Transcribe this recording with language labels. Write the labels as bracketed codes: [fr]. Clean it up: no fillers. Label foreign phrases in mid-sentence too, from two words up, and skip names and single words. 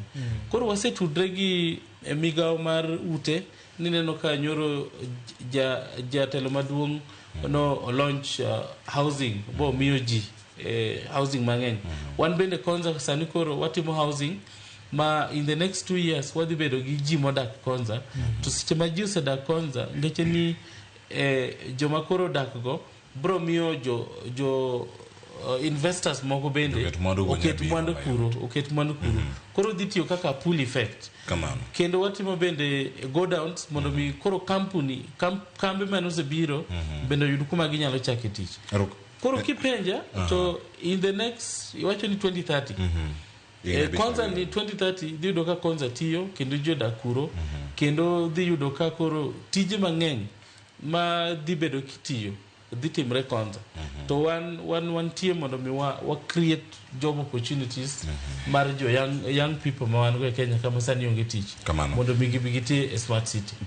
[luo] Koro wasetudre gi migao mar ute ni neno ka nyoro jatelo maduong' no [en] launch housing [luo] bo miyo ji housing mang'eny. Wan bende Konza sani koro watimo housing ma [en] in the next 2 years [luo] wadhi bedo gi ji modak Konza. To seche ma ji osedak Konza ngeche ni joma koro dak go bro miyo jo investors moko bende oket mwandu kuro. Koro dhi tiyo kaka [en] pool effect. [luo] Kendo watimo bende go downs mondo mi koro kambi manose biro bende yud kuma ginyalo chake tich. Koro kipenja to [en] in the next [luo] iwacho ni 2030 Konza ni 2030 dhi yudo ka Konza tiyo kendo jodak kuro kendo dhi yudo ka koro tije mang'eny ma dhi bedo kitiyo dhi timre konza to wan tie mondo mi wa [en] create job opportunities [luo] mar jo [en] young people [luo] ma wan go e Kenya kama sani onge tich mondo mi gibi giti e [en] smart city.